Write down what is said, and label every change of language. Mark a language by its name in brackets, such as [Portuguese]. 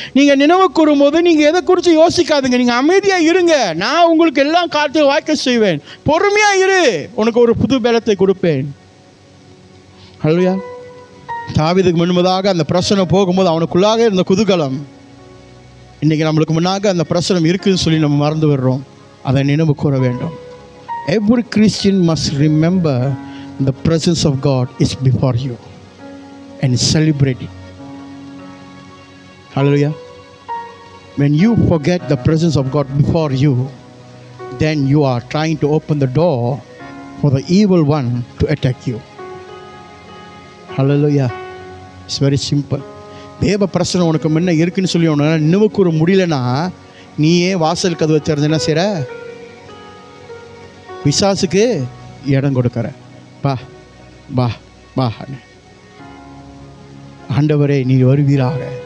[Tamil] நீங்கள் நினைவு கூறும் போது நீங்கள் எதை குறித்து யோசிக்காதுங்க, நீங்கள் அமைதியாக இருங்க, நான் உங்களுக்கு எல்லாம் காரியத்தையும் வாய்க்க செய்வேன். பொறுமையாக இரு, உனக்கு ஒரு புது பலத்தை கொடுப்பேன். ஹல்லேலூயா. தாவீதுக்கு முன்பதாக அந்த பிரச்சனை போகும்போது அவனுக்குள்ளாக இருந்த குதூகலம், இன்றைக்கி நம்மளுக்கு முன்னாக அந்த பிரச்சனை இருக்குதுன்னு சொல்லி நம்ம மறந்து விடுறோம். அதை நினைவு கூற வேண்டும். [English] Every Christian must remember the presence of God is before you and celebrate it. Hallelujah. When you forget the presence of God before you, then you are trying to open the door for the evil one to attack you. Hallelujah. It's very simple. [Tamil] தேவ பிரச்சனை உனக்கு முன்ன இருக்குன்னு சொல்லி உன்னால் நினைவு கூற முடியலன்னா, நீயே வாசல் கதவை திறந்து என்ன செய்கிற? பிசாசுக்கு இடம் கொடுக்கிற. பா பா பா, ஆண்டவரே நீ வருவீராக.